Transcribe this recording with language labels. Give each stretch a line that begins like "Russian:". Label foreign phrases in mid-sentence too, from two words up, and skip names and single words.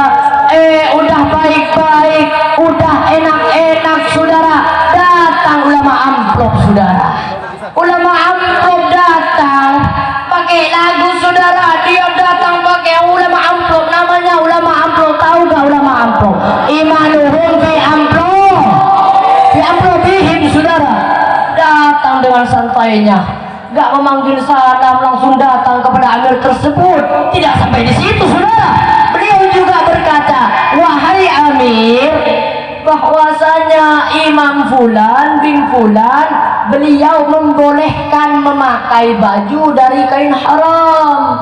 Indonesian: Udah baik-baik, udah enak-enak saudara, datang ulama amplop saudara. Ulama amplop datang pakai lagu saudara, dia datang pakai ulama amplop, namanya ulama amplop. Tahu gak ulama amplop?
Arabic: إيمانهم في أمبلوب، في أمبلوبهم saudara.
Indonesian: Datang dengan santainya, gak memanggil salam, langsung datang kepada Amir tersebut. Tidak sampai di situ saudara, beliau juga berkata, wahai Amir, bahwasanya Imam Fulan bin Fulan, beliau membolehkan memakai baju dari kain haram.